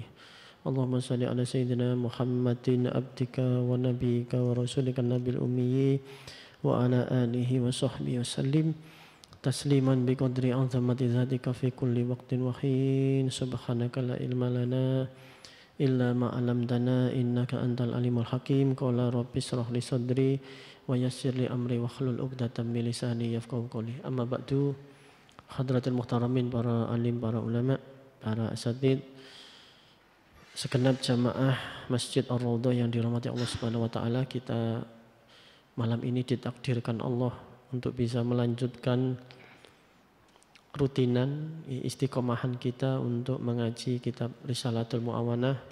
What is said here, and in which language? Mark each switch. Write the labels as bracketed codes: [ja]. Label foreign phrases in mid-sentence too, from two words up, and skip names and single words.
[ar] اللهم صل على سيدنا محمد عبدك ونبيك ورسولك النبي الأمي وعلى آله وصحبه وسلم تسليما بقدر عظمة ذاتك في كل وقت وحين. سبحانك لا علم لنا إلا ما علمتنا إنك أنت العليم الحكيم. قال رب اشرح لي صدري ويسر لي أمري واحلل عقدة من لساني يفقهوا قولي. أما بعد. حضرات المحترمين, [id] para alim, para ulama, para asatid, segenap jamaah Masjid Ar-Raudhah yang dirahmati Allah [ar] سبحانه وتعالى, [id] kita malam ini ditakdirkan Allah untuk bisa melanjutkan rutinan istiqomahan kita untuk mengaji kitab Risalatul Mu'awanah.